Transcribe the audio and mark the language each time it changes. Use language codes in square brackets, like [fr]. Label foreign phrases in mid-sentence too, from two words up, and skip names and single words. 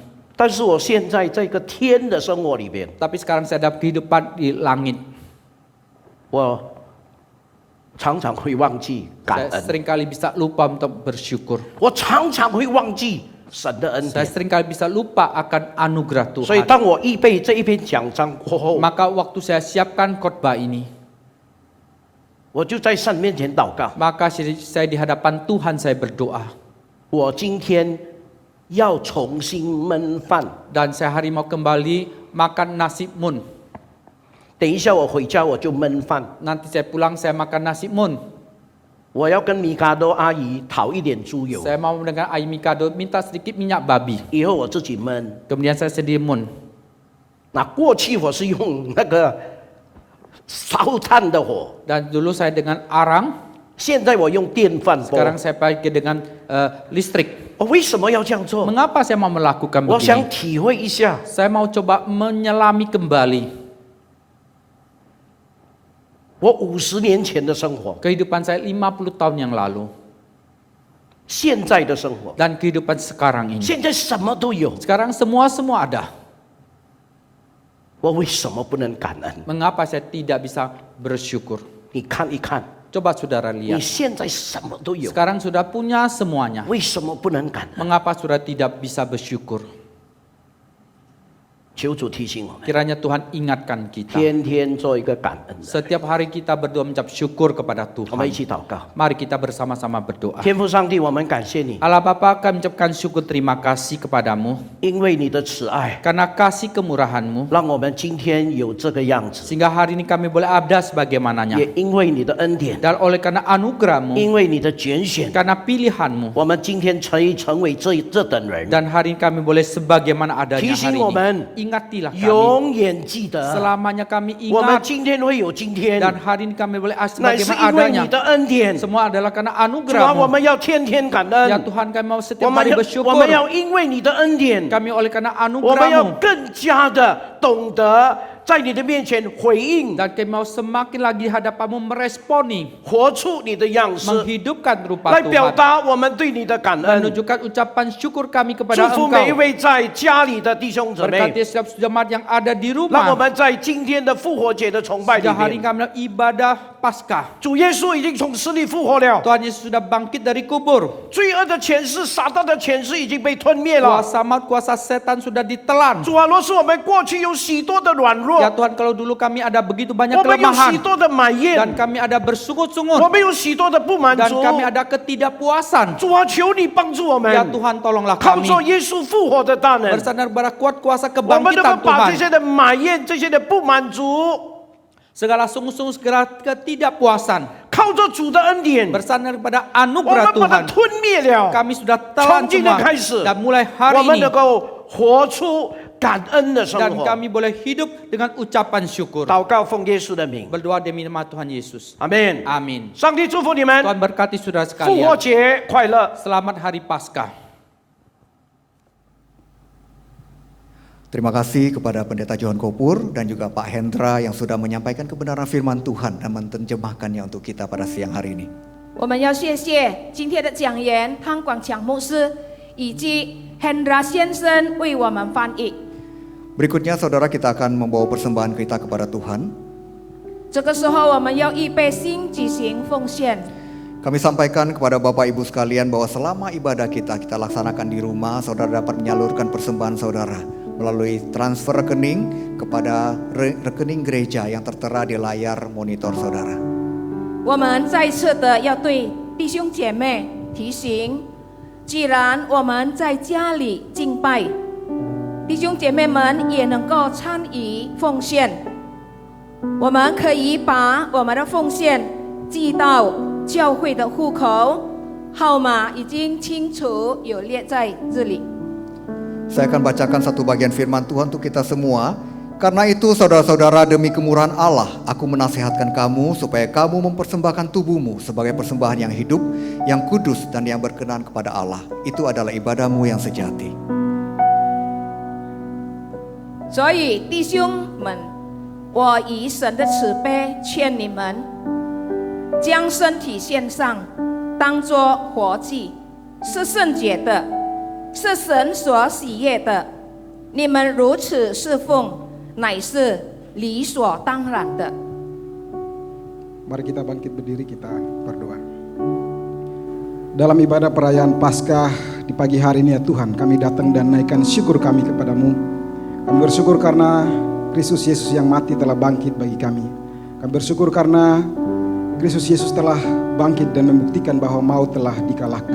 [zh] 但是我现在在一个天的生活里边， [id] Tapi sekarang saya ada kehidupan di langit. [zh] 我常常会忘记感 [id] Saya [zh] 恩， [id] seringkali bisa lupa untuk bersyukur. [zh] 我常常会忘记神的恩 [id] Saya [zh] 典。 [id] seringkali bisa lupa akan anugerah [zh] 所以 [id] Tuhan. [zh] 当我预备这一篇讲章过后， [id] Maka waktu saya siapkan khotbah ini, [zh] 我就在神面前祷告。 [id] maka saya di hadapan Tuhan saya berdoa. [zh] 我今天要重新焖饭， [id] Dan saya hari mau kembali makan nasi mun. [zh] 等一下我回家我就焖饭。 [id] Nanti saya pulang saya makan nasi mun. [zh] 我要跟米卡多阿姨讨一点猪油， [id] Saya mau dengan Ai Mikado minta sedikit minyak babi. [zh] 以后我自己焖。 [id] Kemudian saya sendiri mun. [zh] 那过去我是用那个烧炭的火， [id] Dan dulu saya dengan arang, [zh] 现在我用电饭锅。 [id] sekarang saya pakai dengan listrik. [zh] 我为什么要这样做？ [id] Mengapa saya mau melakukan [zh] 我想 [id] begini? [zh] 体会一下， [id] Saya mau coba menyelami kembali [zh] 我50年前的生活， [id] kehidupan saya 50 tahun yang lalu [zh] 现在的生活， [id] dan kehidupan sekarang ini. [zh] 现在什么都有， [id] Sekarang semua ada. [zh] 我为什么不能感恩？ [id] Mengapa saya tidak bisa bersyukur? [zh] 你看一看， [id] Coba saudara [zh] 你 [id] lihat. [zh] 现在什么都有， [id] Sekarang sudah punya semuanya. [zh] 为什么不能感恩？ [id] Mengapa saudara tidak bisa bersyukur? [zh] 求主提醒我们， [id] Kiranya Tuhan ingatkan kita. [zh] 天天做一个感恩的。 [id] Setiap hari kita berdoa mengucap syukur kepada [zh] 我们一 [id] Tuhan. [zh] 起祷告， [id] Mari kita bersama-sama berdoa. [zh] 天父上帝，我们感谢你， [id] Allah Bapa, kami ucapkan syukur terima kasih kepadamu [zh] 因为你的慈爱， [id] karena kasih kemurahan-Mu [zh] 让我们今天有这个样子， [id] sehingga hari ini kami boleh ada sebagaimananya. [zh] 也因为你的恩典， [id] Dan oleh karena anugerah-Mu, [zh] 因为你的拣选， [id] karena pilihan-Mu, [zh] 我们今天可以成为这等人。 [id] dan hari ini kami boleh sebagaimana adanya [zh] 提醒 [id] hari [zh] 我们 [id] ini. Ingatilah kami. [zh] 永远记得， [id] Selamanya kami [zh] 我们 [id] ingat [zh] 今天会有今天， [id] dan hari ini kami boleh [zh] 乃是 [id] sebagaimana [zh] 因为你 [id] adanya. [zh] 的恩典。 [id] Semua adalah karena [zh] 主啊，我 [id] anugerah-Mu. [zh] 们要天天感 [id] Ya [zh] 恩， [id] Tuhan, kami mau [zh] 我 [id] setiap [zh] 们 [id] hari [zh] 要 [id] bersyukur. [zh] 因为你的恩典， [id] Kami oleh karena [zh] 我们要 [id] anugerah-Mu. [zh] 更加的懂得在你的面前回应， [id] Dan kami mau semakin lagi di hadapan-Mu meresponi, [zh] 活出你的样式， [id] menghidupkan rupa [zh] 来表 [id] Tuhan. [zh] 达我们对你的感恩。 [id] Menunjukkan ucapan syukur kami [zh] 祝 [id] kepada [zh] 福每一 [id] Engkau. [zh] 位在家里的弟兄姊妹， [id] Berkati setiap jemaat yang ada di [zh] 让我 [id] rumah. [zh] 们在今天的复活节的崇拜里 [id] Sejak hari [zh] 面， [id] kami melakukan ibadah Paskah. [zh] 主耶稣已经从死里复活了， [id] Tuhan Yesus sudah bangkit dari kubur. [zh] 罪恶的权势、撒旦的权势已经被吞灭了。 [id] Kuasa maut, kuasa setan sudah ditelan. [zh] 主啊，若是我们过去有许多的软弱， [id] Ya Tuhan, kalau dulu kami ada begitu banyak [zh] 我们有许 [id] kelemahan [zh] 多的埋怨 [id] dan，kami ada bersungut-sungut [zh] 我们有许多的不满 [id] dan [zh] 足。 [id] kami ada ketidakpuasan. [zh] 主啊，求你帮助我们， [id] Ya Tuhan, tolonglah [zh] 靠 [id] kami [zh] 着耶稣复活的大能， [id] bersandar pada kuat kuasa [zh] 我们能够 [id] kebangkitan [zh] 把这 [id] Tuhan. [zh] 些的埋怨、这些的不满足， [id] Segala sungguh-sungguh, segala ketidakpuasan [zh] 靠着主的恩典， [id] bersandar pada [zh] 我 [id] anugerah [zh] 们把它 [id] Tuhan. [zh] 吞灭了。 [id] Kami sudah telan [zh] 从今天 [id] semua [zh] 开始， [id] dan mulai [zh] 我 [id] hari [zh] 们 [id] ini [zh] 能够活出感恩的生 [id] dan [zh] 活。 [id] kami boleh hidup dengan ucapan syukur. [zh] 祷告奉耶稣的名， [id] Berdoa demi nama Tuhan Yesus. [zh] 阿门。 [id] Amin. [zh] 上帝祝福你们， [id] Tuhan berkati saudara [zh] 复活 [id] sekalian. [zh] 节快乐。 [id] Selamat Hari Paskah. Terima kasih kepada Pendeta John Kopur dan juga Pak Hendra yang sudah menyampaikan kebenaran firman Tuhan dan menerjemahkannya untuk kita pada siang hari ini. [zh] 我们要谢谢今天的讲员汤广强牧师以及 Hendra 先生为我们翻译。 [id] Berikutnya saudara kita akan membawa persembahan kita kepada Tuhan. [zh] 这个时候，我们要预备心举行奉献。 [id] Kami sampaikan kepada Bapak Ibu sekalian bahwa selama ibadah kita laksanakan di rumah, saudara dapat menyalurkan persembahan saudara melalui transfer rekening kepada rekening gereja yang tertera di layar monitor saudara. [zh] 我们再次的要对弟兄姐妹提醒，既然我们在家里敬拜，弟兄姐妹们也能够参与奉献。我们可以把我们的奉献寄到教会的户口号码已经清楚有列在这里。 [id] Saya akan bacakan satu bagian firman Tuhan untuk kita semua. Karena itu saudara-saudara, demi kemurahan Allah, aku menasihatkan kamu supaya kamu mempersembahkan tubuhmu sebagai persembahan yang hidup, yang kudus dan yang berkenan kepada Allah. Itu adalah ibadahmu yang sejati. [zh] 所以弟兄们，我以神的慈悲劝你们，将身体献上，当作活祭，是圣洁的，是神所喜悦的。你们如此侍奉，乃是理所当然的。 [id] Mari kita bangkit berdiri, kita berdoa. Dalam ibadah perayaan Paskah di pagi hari ini ya Tuhan, kami datang dan naikkan syukur kami kepadamu. Kami bersyukur karena Kristus Yesus yang mati telah bangkit bagi kami. Kami bersyukur karena Kristus Yesus telah bangkit dan membuktikan bahwa maut telah dikalahkan.